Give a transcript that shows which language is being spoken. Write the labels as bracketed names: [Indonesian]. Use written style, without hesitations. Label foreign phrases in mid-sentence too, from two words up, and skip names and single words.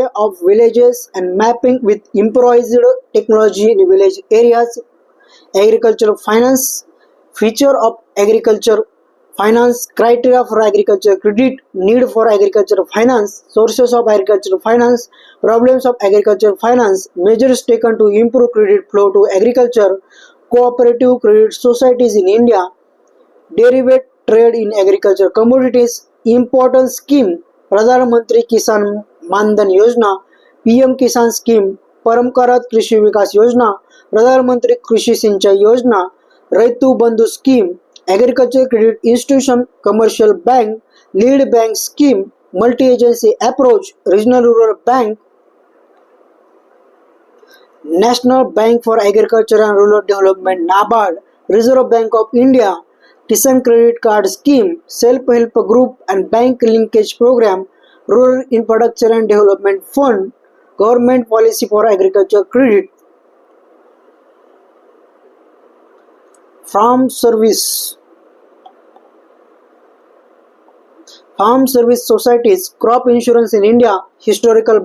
[English] of villages and mapping with improvised technology in village areas, agricultural finance, feature of agriculture finance, criteria for agriculture credit, need for agricultural finance, sources of agricultural finance, problems of agricultural finance, measures taken to improve credit flow to agriculture, cooperative credit societies in India, derivative trade in agriculture commodities, important scheme, Pradhan Mantri Kisan Mandan Yojana, PM Kisan scheme, Paramkarat Krishi Vikas Yojana, Pradhan Mantri Krishi Sinchai Yojana, Raitu Bandhu scheme, agriculture credit institution, commercial bank, lead bank scheme, multi-agency approach, regional rural bank, National Bank for Agriculture and Rural Development NABARD, Reserve Bank of India, Kisan Credit Card Scheme, Self-Help Group and Bank Linkage Program, Rural Infrastructure and Development Fund, Government Policy for Agriculture Credit, Farm Service Societies, Crop Insurance in India, Historical